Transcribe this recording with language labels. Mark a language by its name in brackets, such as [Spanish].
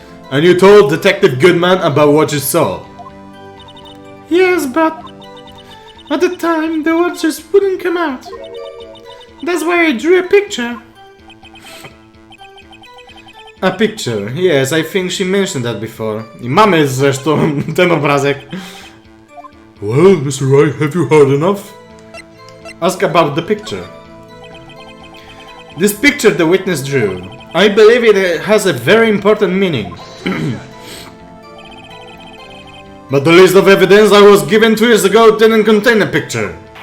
[English] And you told Detective Goodman about what you saw. Yes, but at the time the words just wouldn't come out. That's why I drew a picture. A picture, yes, I think she mentioned that before. [Polish] I mamy zresztą ten obrazek. [English] Well, Mr. Wright, have you heard enough? Ask about the picture. This picture the witness drew. I believe it has a very important meaning. But the list of evidence I was given 2 years ago didn't contain a picture.